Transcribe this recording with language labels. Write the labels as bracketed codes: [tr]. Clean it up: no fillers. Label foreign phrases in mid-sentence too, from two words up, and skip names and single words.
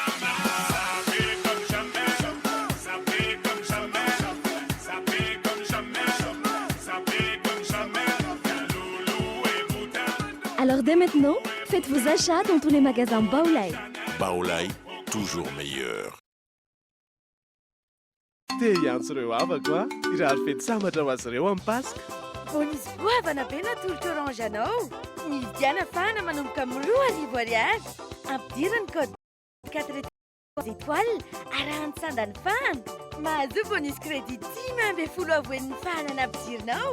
[fr] Alors dès maintenant, faites vos achats dans tous les magasins Baolay. Baolay, toujours meilleur. [mg] Te ihany sy ireo havako a irary fety sambatra ho azy ireo amin'ny Pasika. Bonisy goavana be natolotra orange anao. Nividiana fana manomboka amin'ny 2,000 ariary. Ampidirany code [fr] 4 étoiles [mg] arahany sandany fana. Mahazo [fr] bonus crédit [mg] 10,10 avoen'ny fana nampidirinao.